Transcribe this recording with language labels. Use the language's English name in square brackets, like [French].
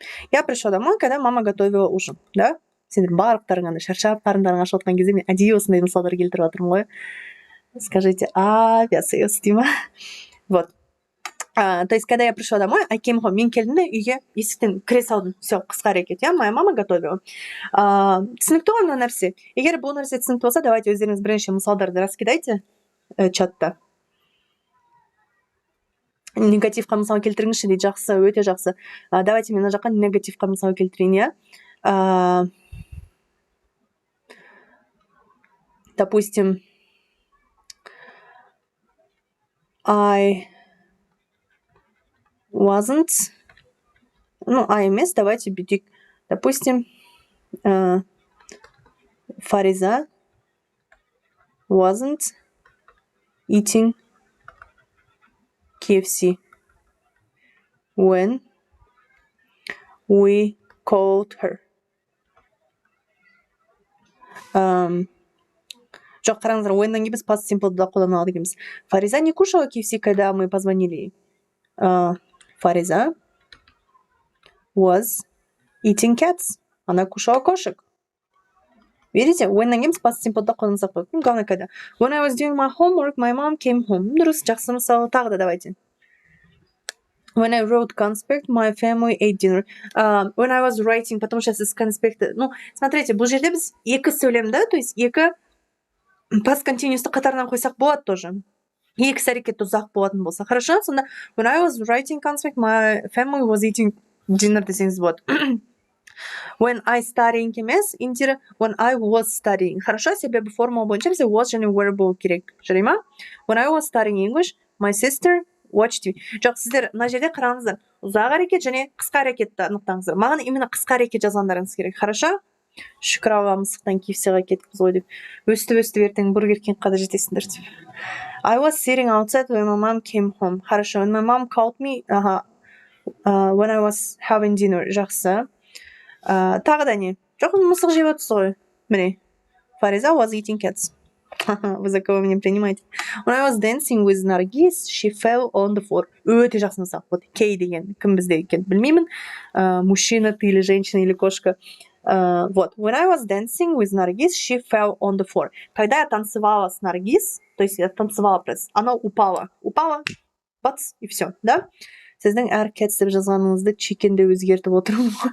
[Russian] Я пришла домой, когда мама готовила ужин, да? [Kazakh] Сендер барлықтарыңа шаршап, қарындарың ашып отқан кезде мен әдейі осындай мысалдар келтіріп жатырмын ғой. [Russian] Скажите, авиасейлс дей ма? Вот. То есть, когда я пришла домой, [English] I came home, [Kazakh] мен келдім де үйге есіктен кіре салдым. [Russian] Все, [Kazakh] қысқа әрекет, иә? [Russian] Моя мама готовила. [Kazakh] Түсінікті ғой мына нәрсе? Егер бұл нәрсе түсінікті болса, [Russian] давайте [Kazakh] өздеріңіз бірінші мысалдарды [Russian] раскидайте [Kazakh] чатта. Негативқа мысал келтіріңізші дейді, жақсы, өте жақсы. [Russian] Давайте [Kazakh] мен мына жаққа негативқа мысал келтірейін, иә. [Russian] Допустим, [English] I wasn't, [Kazakh] I емес, [Russian] давайте [Kazakh] бүйтейік. [Russian] Допустим, [English] Фариза wasn't eating KFC when we called her. [Kazakh] Жоқ, қараңыздар, when-нан кейін біз past simple'ды да қолдана алады екенбіз. [Russian] Фариза не кушала KFC, когда мы позвонили? [English] Фариза was eating cats. [Russian] Она кушала кошек. Видите? [Kazakh] When-нан кейін біз past simple'ды қолдансақ болады. [Russian] Главное, когда. [English] When I was doing my homework, my mom came home. [Kazakh] Дұрыс, жақсы мысалы. Тағы да [Russian] давайте. [English] When I wrote conspect, my family ate dinner. When I was writing, [Russian] потому что [Kazakh] сіз конспекті... [Russian] Смотрите, [Kazakh] бұл жерде біз екі сөйлем, [Russian] да? То есть [Kazakh] екі past continuous'ты қатарынан қойсақ болады [Russian] тоже. [Kazakh] Екі әрекет ұзақ болатын болса. [Russian] Хорошо? [Kazakh] Сонда, [English] when I was writing conspect, my family was eating dinner [Kazakh] десеңіз болады. [English] When I studying [Kazakh] емес, [English] индира when I was studying. [Russian] Хорошо, [Kazakh] себебі формула бойынша бізде was және were болу керек. Жарай ма? [English] When I was studying English, my sister watched me. [Kazakh] Жоқ, сіздер мына жерде қараңыздар. Ұзақ әрекет және қысқа әрекетті анықтаңыздар. Маған именно қысқа әрекет жазғандарыңыз керек. [Russian] Хорошо? [Kazakh] Шүкір Алла, мысықтан KFC-ға кетіппіз ғой деп. Өстіп ертең бургер кингқа да жетесіңдер деп. [English] I was sitting outside when my mom came home. [Russian] Хорошо, [English] when my mom called me, when I was having dinner. [Kazakh] Жақсы. Тағы да не? Жоқ, мысық жеп отырсыз ғой. Міне. [English] Фариза was eating cats. [Russian] Вы за кого меня принимаете? [English] When I was dancing with Nargis, she fell on the floor. [Kazakh] Өте жақсы мысал. [Russian] Вот [Kazakh] Кей деген кім бізде екен білмеймін. [Russian] Мужчина ты или женщина или кошка. Вот. [English] When I was dancing with Nargis, she fell on the floor. [Russian] Когда я танцевала с Наргиз, то есть я танцевала просто, она упала. Упала, бац, и все, да? [Kazakh] Сіздің әр cats деп жазғаныңызды chicken деп өзгертіп отырмын.